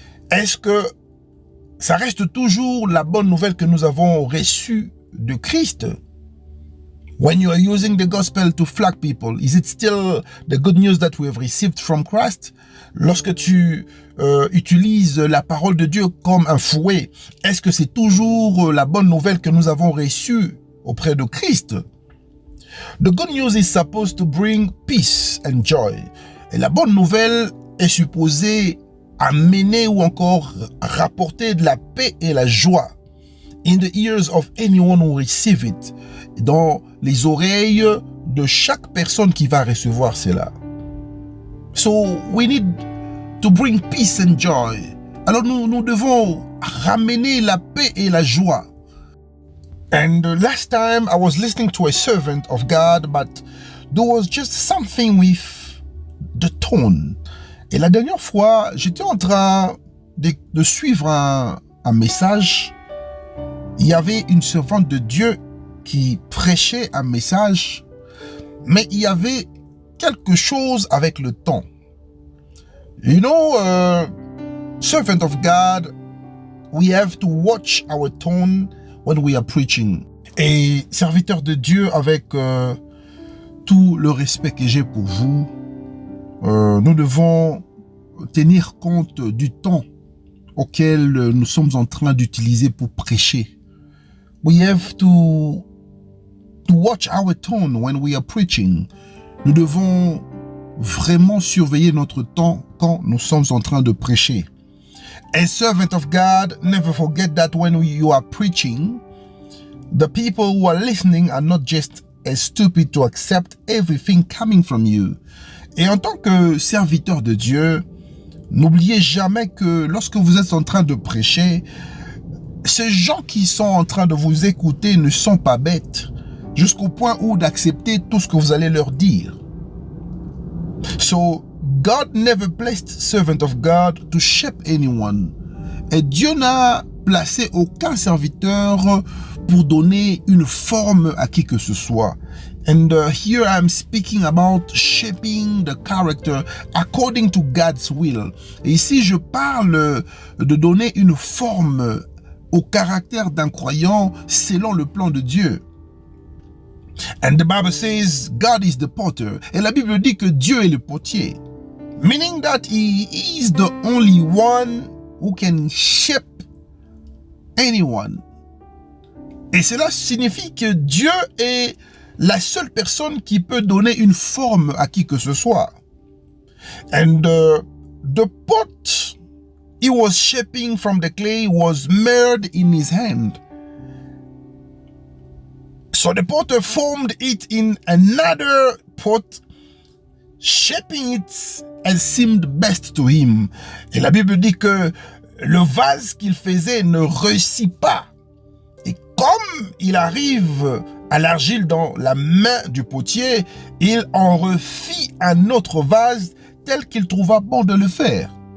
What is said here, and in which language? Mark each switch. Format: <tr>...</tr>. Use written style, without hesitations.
<fr>Est-ce que ça reste toujours la bonne nouvelle que nous avons reçue de Christ?</fr> <en>When you are using the gospel to flag people, is it still the good news that we have received from Christ?</en> <fr>Lorsque tu utilises la parole de Dieu comme un fouet, est-ce que c'est toujours la bonne nouvelle que nous avons reçue auprès de Christ?</fr> <en>The good news is supposed to bring peace and joy.</en> <fr>Et la bonne nouvelle est supposée amener ou encore rapporter de la paix et la joie</fr> <en>in the ears of anyone who receive it,</en> <fr>dans les oreilles de chaque personne qui va recevoir cela.</fr> <en>So we need to bring peace and joy.</en> <fr>Alors nous devons ramener la paix et la joie.</fr> <en>And last time I was listening to a servant of God, but there was just something with the tone.</en> <fr>Et la dernière fois, j'étais en train de suivre un message. Il y avait une servante de Dieu qui prêchait un message, mais il y avait quelque chose avec le ton.</fr> <en>You know, servant of God, we have to watch our tone when we are preaching.</en> <fr>Et serviteur de Dieu, avec tout le respect que j'ai pour vous, nous devons tenir compte du temps auquel nous sommes en train d'utiliser pour prêcher.</fr> <en>We have to watch our tone when we are preaching.</en> <fr>Nous devons vraiment surveiller notre temps quand nous sommes en train de prêcher.</fr> <en>As servant of God, never forget that when you are preaching, the people who are listening are not just as stupid to accept everything coming from you.</en> <fr>Et en tant que serviteur de Dieu, n'oubliez jamais que lorsque vous êtes en train de prêcher, ces gens qui sont en train de vous écouter ne sont pas bêtes, jusqu'au point où d'accepter tout ce que vous allez leur dire.</fr> <en>So, God never placed servant of God to shape anyone.</en> <fr>Et Dieu n'a placé aucun serviteur pour donner une forme à qui que ce soit.</fr> <en>And here I'm speaking about shaping the character according to God's will.</en> <fr>Et ici, je parle de donner une forme au caractère d'un croyant selon le plan de Dieu.</fr> <en>And the Bible says God is the potter.</en> <fr>Et la Bible dit que Dieu est le potier.</fr> <en>Meaning that He is the only one who can shape anyone.</en> <fr>Et cela signifie que Dieu est la seule personne qui peut donner une forme à qui que ce soit.</fr> <en>And the pot he was shaping from the clay was mirrored in his hand. So the potter formed it in another pot, shaping it as seemed best to him.</en> <fr>Et la Bible dit que le vase qu'il faisait ne réussit pas. Et comme il arrive à l'argile dans la main du potier, il en refit un autre vase tel qu'il trouva bon de le faire.</fr>